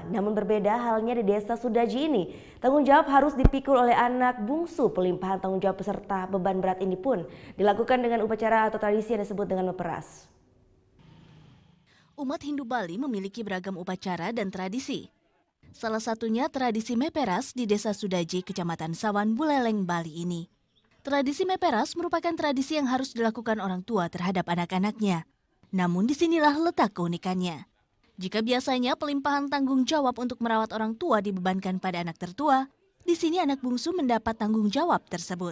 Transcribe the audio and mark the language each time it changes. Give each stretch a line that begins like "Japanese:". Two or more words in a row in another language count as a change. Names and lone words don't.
Indonesian: Namun berbeda halnya di desa Sudaji ini. Tanggung jawab harus dipikul oleh anak bungsu. Pelimpahan tanggung jawab peserta beban berat ini pun dilakukan dengan upacara atau tradisi yang disebut dengan meperas. Umat Hindu Bali memiliki beragam upacara dan tradisi. Salah satunya tradisi meperas di Desa Sudaji, Kecamatan Sawan, Buleleng, Bali ini. Tradisi meperas merupakan tradisi yang harus dilakukan orang tua terhadap anak-anaknya. Namun disinilah letak keunikannya. Jika biasanya pelimpahan tanggung jawab untuk merawat orang tua dibebankan pada anak tertua, di sini anak bungsu mendapat tanggung jawab tersebut.